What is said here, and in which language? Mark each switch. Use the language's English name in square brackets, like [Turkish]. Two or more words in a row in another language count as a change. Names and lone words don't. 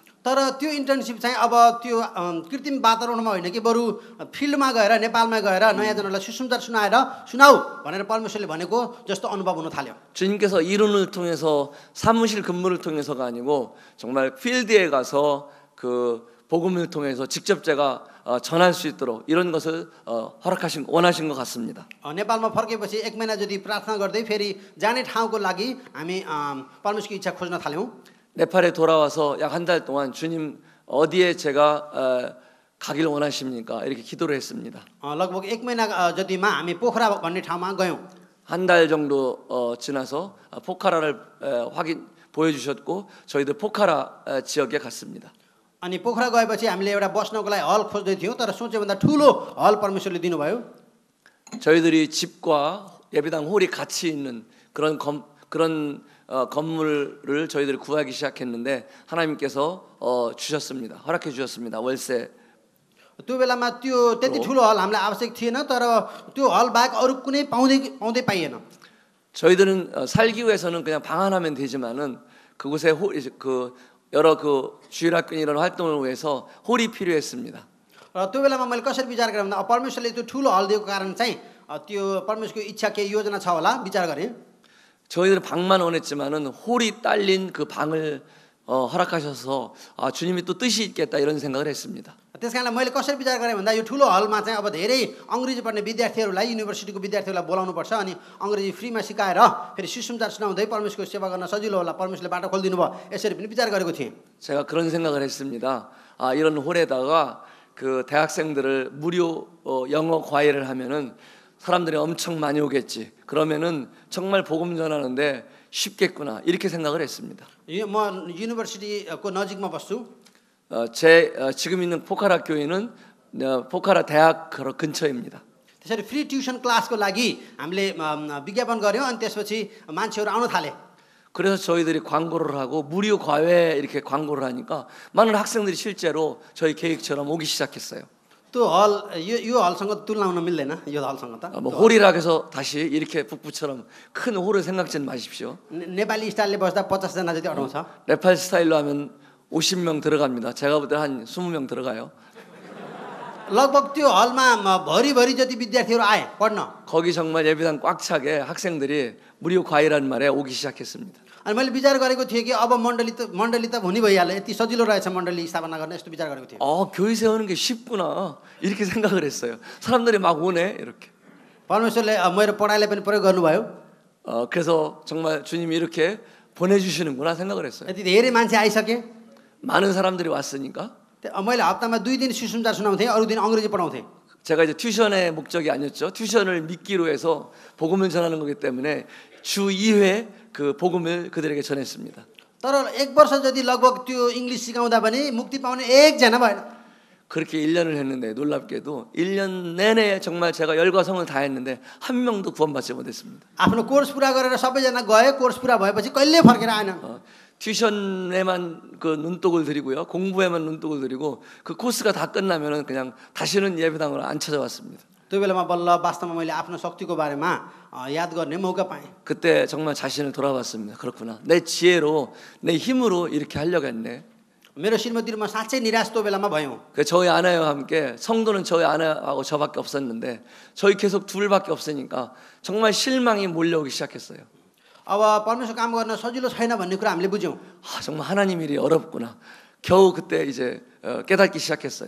[Nepali] तर त्यो इन्टर्नशिप चाहिँ अब त्यो कृत्रिम वातावरणमा होइन कि बरु फिल्डमा गएर नेपालमा गएर नयाँ जनहरूलाई सुसमाचार सुनाऊ भनेर परमेश्वरले भनेको जस्तो अनुभव हुन थाल्यो। [Korean] 주님께서 이론을 통해서 사무실 근무를 통해서가 아니고 정말 필드에 가서 그 복음을 통해서 직접 제가 전할 수 있도록 이런 것을 원하신 것 같습니다. [Nepali] नेपालमा फर्केपछि 1 महिना जति प्रार्थना गर्दै फेरि जाने ठाउँको लागि हामी परमेश्वरको इच्छा खोज्न थाल्यौं। [Korean] 네팔에 돌아와서 약 한 달 동안 주님 어디에 제가 가길 원하십니까? 이렇게 기도를 했습니다. [Nepali] लगभग 1 महिना जतिमा हामी पोखरा भन्ने ठाउँमा गयौं। [Korean] 한 달 정도 지나서 포카라를 보여주셨고 저희들 포카라 지역에 갔습니다. [Nepali] अनि पोखरा गएपछि हामीले एउटा बस्नको लागि हल खोज्दै थियौं तर सोचे भन्दा ठूलो हल परमेश्वरले दिनुभयो। [Korean] 저희들이 집과 예배당 홀이 같이 있는 그런 건물을 저희들이 구하기 시작했는데 하나님께서 주셨습니다. 허락해 주셨습니다. 월세. [Nepali] त्यो बेलामा त्यो त्यति ठूलो हल हामीलाई आवश्यक थिएन तर त्यो हल बाहेक अरु कुनै पाउँदै पाइएन। [Korean] 저희들은 살기 위해서는 그냥 방한하면 되지만은 그곳에 여러 주일학교 이런 활동을 위해서 홀이 필요했습니다. [Nepali] र त्यो बेलामा मैले कसरी विचार गरेँ भन्दा परमेश्वरले त्यो ठूलो हल दिएको कारण चाहिँ त्यो परमेश्वरको इच्छा के योजना छ होला विचार गरेँ। [Korean] 저희들은 방만 원했지만은 홀이 딸린 그 방을 허락하셔서 주님이 또 뜻이 있겠다 이런 생각을 했습니다. [Nepali] त्यसकारणले मैले कसरी विचार गरेँ भन्दा यो ठूलो हलमा चाहिँ अब धेरै अंग्रेजी पढ्ने विद्यार्थीहरूलाई युनिभर्सिटीको विद्यार्थीहरूलाई बोलाउनु पर्छ अनि अंग्रेजी फ्रीमा सिकाएर फेरि सुसमाचार सुनाउँदै परमेश्वरको सेवा गर्न सजिलो होला परमेश्वरले बाटो खोलिदिनु भयो यसरी पनि विचार गरेको थिएँ। [Korean] 제가 그런 생각을 했습니다. 이런 홀에다가 그 대학생들을 무료 영어 과외를 하면은 사람들이 엄청 많이 오겠지. 그러면은 정말 복음 전하는데 쉽겠구나 이렇게 생각을 했습니다. [Nepali] म युनिभर्सिटीको नजिकमा बस्छु। [Korean] 제 지금 있는 포카라 교회는 포카라 대학 근처입니다. [Nepali] त्यसरी [English] free tuition classको [Nepali] लागि हामीले विज्ञापन गर्यौं अनि त्यसपछि मान्छेहरू आउन थाले। [Korean] 그래서 저희들이 광고를 하고 무료 과외 이렇게 광고를 하니까 많은 학생들이 실제로 저희 계획처럼 오기 시작했어요. [Nepali] त्यो हल यो हलसँग तुलना हुन मिल्दैन यो हलसँग त। [Korean] 뭐 홀이라 해서 다시 이렇게 북부처럼 큰 홀을 생각지 마십시오. [Nepali] नेपाली स्टाइलले बस्दा 50 जना जति अटाउँछ। [Korean] 네팔 스타일로 하면 50명 들어갑니다. 제가 볼 때 한 20명 들어가요. [Nepali] लगभग त्यो हलमा भरिभरि जति विद्यार्थीहरू आए पढ्न। [Korean] 거기 정말 예배당 꽉 차게 학생들이 무료 과외라는 말에 오기 시작했습니다. [Nepali] अनि मैले विचार गरेको थिएँ कि अब मण्डली त हुने भइहाल्यो यति सजिलो रहेछ मण्डली स्थापना गर्न यस्तो विचार गरेको थिएँ। [Korean] 교회 세우는 게 쉽구나 이렇게 생각을 했어요. 사람들이 막 오네 이렇게. [Nepali] परमेश्वरले मेरो पढाइलाई पनि प्रयोग गर्नुभयो। [Korean] 그래서 정말 주님이 이렇게 보내주시는구나 생각을 했어요. [Nepali] यति धेरै मान्छे आइसके। [Korean] 많은 사람들이 왔으니까. [Nepali] मैले हप्तामा 2 दिन सुसमाचार सुनाउँथेँ अरू दिन अंग्रेजी पढाउँथेँ। [Korean] 제가 이제 튜션의 목적이 아니었죠. 튜션을 믿기로 해서 복음을 전하는 거기 때문에 주 2회 그 복음을 그들에게 전했습니다. [Nepali] तर 1 वर्ष जति लगभग त्यो इंग्लिश सिकाउँदा पनि मुक्ति पाउने एकजना भएन। [Korean] 그렇게 1년을 했는데 놀랍게도 1년 내내 정말 제가 열과 성을 다했는데 한 명도 구원받지 못했습니다. [Nepali] आफ्नो कोर्स पूरा गरेर सबैजना गए कोर्स पूरा भएपछि कहिले फर्केर आएन। [Korean] 튜션에만 그 눈독을 들이고요. 공부에만 눈독을 들이고 그 코스가 다 끝나면은 그냥 다시는 예배당을 안 찾아왔습니다. [Nepali] त्यो बेलामा बल्ल वास्तवमा मैले आफ्नो शक्तिको बारेमा याद गर्ने मौका पाएँ। [Korean] 그때 정말 자신을 돌아봤습니다. 그렇구나. 내 지혜로, 내 힘으로 이렇게 하려고 했네. [Nepali] मेरो श्रीमती र म साँच्चै निराश त्यो बेलामा भयौँ। [Korean] 그 저희 아내와 함께 성도는 저희 아내하고 저밖에 없었는데 저희 계속 둘밖에 없으니까 정말 실망이 몰려오기 시작했어요. [Nepali] अब परमेश्वर काम गर्न सजिलो छैन भन्ने कुरा हामीले बुझ्यौँ। [Korean] 아, 정말 하나님 일이 어렵구나. 겨우 그때 이제 깨닫기 시작했어요.